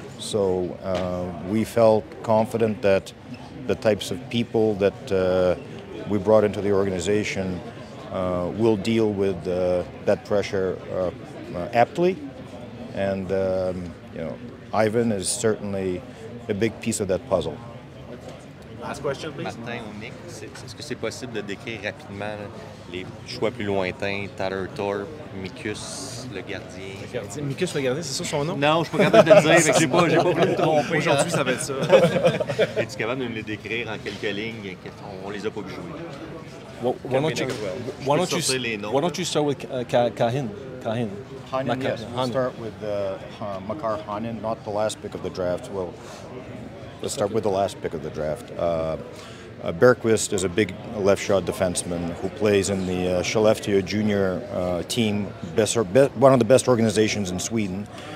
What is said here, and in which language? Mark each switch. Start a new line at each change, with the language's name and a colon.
English: So we felt confident that the types of people that we brought into the organization will deal with that pressure aptly. And Ivan is certainly a big piece of that puzzle. Last question, please.
French: Martin ou Nick, est-ce que c'est possible de décrire rapidement les choix plus lointains, Tyler Thorpe, Mikus, le gardien? Mikus, le gardien, c'est ça son nom? Non, je suis pas capable de le dire, fait que j'ai pas voulu me tromper. Aujourd'hui, ça va être ça. Es-tu capable de me les décrire en quelques lignes? On les a pas joués.
English: Why don't you start with Kahin? Hanin, yes. We'll start with Makar Hanin, not the last pick of the draft. Well, let's start with the last pick of the draft. Bergqvist is a big left shot defenseman who plays in the Skellefteå junior team, one of the best organizations in Sweden.